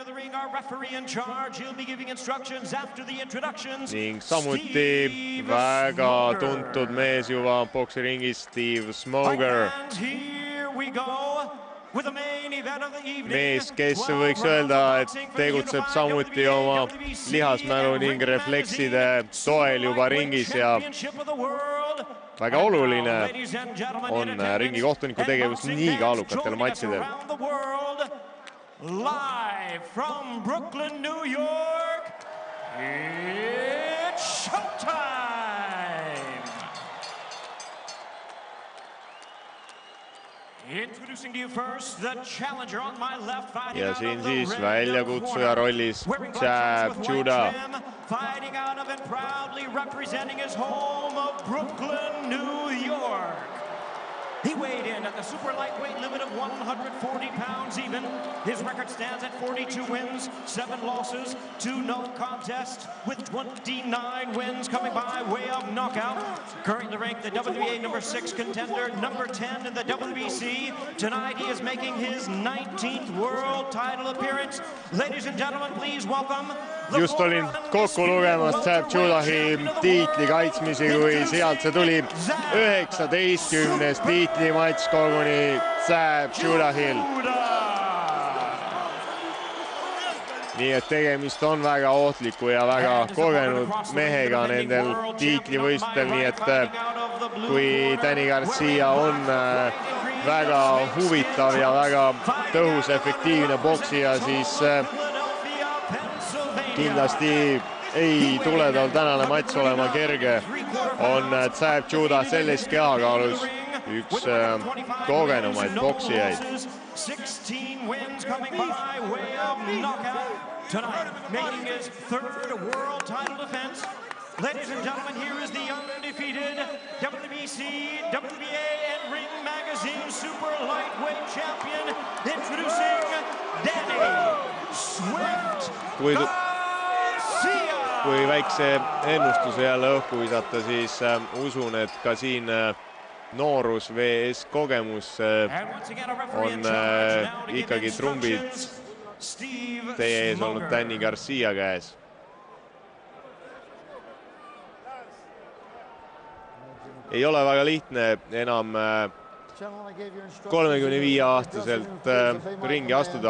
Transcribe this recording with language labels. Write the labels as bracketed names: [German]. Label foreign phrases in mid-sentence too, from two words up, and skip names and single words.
[English] being our referee in charge. He'll be giving instructions after the introductions. [Estonian] Ning samuti väga tuntud mees juba boksiringis Steve Smoger. [English] And here we go. [Estonian] Mees, kes võiks öelda, et tegutseb samuti oma lihasmälu ning reflekside toel juba ringis ja väga oluline on ringi kohtuniku tegevus nii kaalukatel matsidel. [English] Live from Brooklyn, New York, it's showtime! Introducing to you first the challenger on my left. [Estonian] Ja siin siis väljakutsuja rollis Zab Judah. [English] Fighting out of and proudly representing his home of Brooklyn, New York. He weighed in at the super lightweight limit of 140 pounds even. His record stands at 42 wins, 7 losses, 2 no contests, with 29 wins coming by way of knockout. Currently ranked the WBA number 6 contender, number 10 in the WBC. Tonight he is making his 19th world title appearance. Ladies and gentlemen, please welcome. [Estonian] Just olin kokku lugemas Zab Judahi tiitli kaitsmisi, kui sealt see tuli 19. tiitlimatš koguni Zab Judahil. Nii et tegemist on väga ohtliku ja väga kogenud mehega nendel tiitlivõistlustel, nii et kui Danny Garcia on väga huvitav ja väga tõhus, efektiivne boksija, siis kindlasti ei tule tal tänane matš olema kerge. On Zab Judah selles kehakaalus üks kogenumaid boksijaid. [English] 16 wins coming by way of knockout. Tonight making his 3rd world title defense. Ladies and gentlemen, here is the undefeated WBC, WBA, and Ring Magazine super lightweight champion, introducing Danny Swift Garcia. [Estonian] Kui väikse ennustuse jälle õhku visata, siis usun, et ka siin noorus vs kogemus on ikkagi trumbid teie ees olnud Danny Garcia käes. Ei ole väga lihtne enam 35-aastaselt ringi astuda.